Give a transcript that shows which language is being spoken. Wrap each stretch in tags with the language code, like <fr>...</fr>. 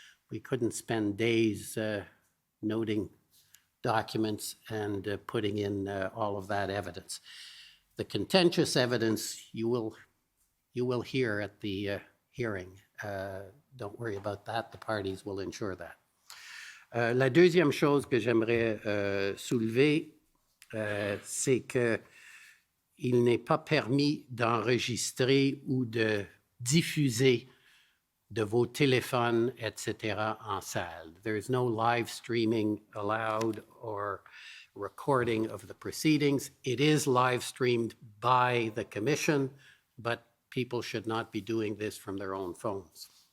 <en>We couldn't spend days noting documents and putting in all of that evidence. The contentious evidence you will hear at the hearing. Don't worry about that, the parties will ensure that.</en> <fr>La deuxième chose que j'aimerais soulever, c'est que il n'est pas permis d'enregistrer ou de diffuser de vos téléphones, etc. en salle.</fr> <en>There is no live streaming allowed or recording of the proceedings. It is live streamed by the commission, but people should not be doing this from their own phones.</en>